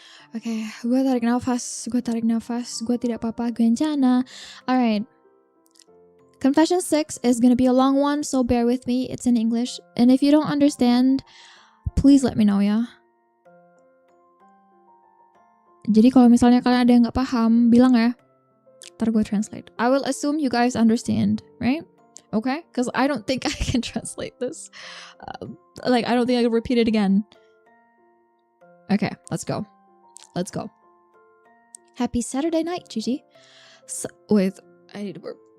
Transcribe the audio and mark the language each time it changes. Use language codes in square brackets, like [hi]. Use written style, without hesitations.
[id] Okay, gue tarik nafas, gue tidak apa-apa, gue rencana. Alright. [en] Confession 6 is gonna be a long one, so bear with me. It's in English. And if you don't understand, please let me know ya. [id] Jadi kalau misalnya kalian ada yang gak paham, bilang ya. Ntar gue translate. [en] I will assume you guys understand, right? Okay? Because I don't think I can translate this. I don't think I can repeat it again. Okay, let's go. Happy Saturday night, Gigi. Wait, I need to burp.